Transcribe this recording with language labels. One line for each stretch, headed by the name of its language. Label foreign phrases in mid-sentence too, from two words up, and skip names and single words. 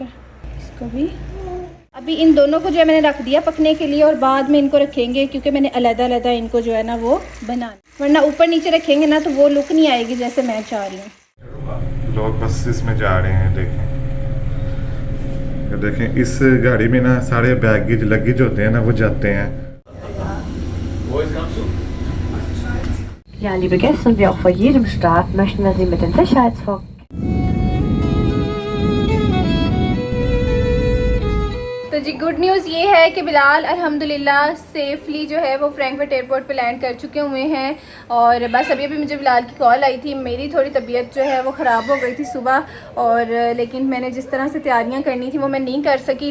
Hindi: इसको भी अभी इन दोनों को जो है मैंने रख दिया पकने के लिए और बाद में इनको रखेंगे, क्योंकि मैंने अलग-अलग इनको जो है ना वो बनाना, वरना ऊपर नीचे रखेंगे ना तो वो लुक नहीं आएगी जैसे मैं चाह रही हूँ। लोग बस इसमें जा रहे हैं, देखें इस गाड़ी में ना सारे
English: baggage luggage
Hindi: होते हैं ना वो जाते हैं।
German: Ja, liebe Gäste, und wie auch vor jedem Start möchten wir Sie mit den Sicherheitsvorkehrungen.
Hindi: तो जी
English: good news
Hindi: ये है कि बिलाल अल्हम्दुलिल्लाह सेफ़ली जो है वो फ्रैंकफर्ट एयरपोर्ट पे लैंड कर चुके हुए हैं। और बस अभी मुझे बिलाल की कॉल आई थी, मेरी थोड़ी तबीयत जो है वो ख़राब हो गई थी सुबह, और लेकिन मैंने जिस तरह से तैयारियां करनी थी वो मैं नहीं कर सकी।